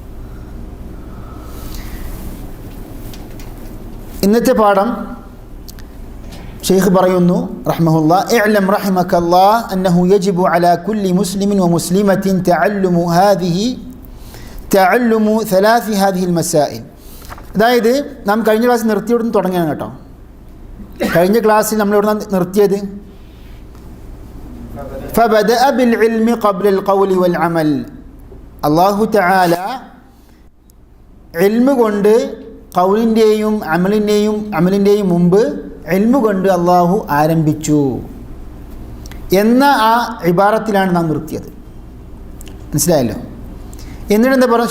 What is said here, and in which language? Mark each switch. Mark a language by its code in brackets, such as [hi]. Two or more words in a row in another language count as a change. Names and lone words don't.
[ml] ഇന്നത്തെ പാഠം ഷെയ്ഖ് പറയുന്നു [ar] رحمه الله، اعلم رحمك الله أنه يجب على كل مسلم ومسلمة تعلم 3 هذه المسائل. [ml] അതായത് നാം കഴിഞ്ഞ ക്ലാസ്സിൽ നിർത്തിയോടുന്ന് തുടങ്ങിയാണ് കേട്ടോ. കഴിഞ്ഞ ക്ലാസ്സിൽ നമ്മളിവിടെ നിർത്തിയത് [ar] فبدأ بالعلم قبل القول والعمل. [ml] അല്ലാഹു തആല ഇൽമു കൊണ്ട് ഖൗലിൻ്റെയും അമലിൻ്റെയും മുമ്പ് ഇൽമു കൊണ്ട് അള്ളാഹു ആരംഭിച്ചു എന്ന ആ ഇബാറത്തിലാണ് നാം നിർത്തിയത്. മനസ്സിലായല്ലോ? എന്നിട്ട് എന്താ പറയുക?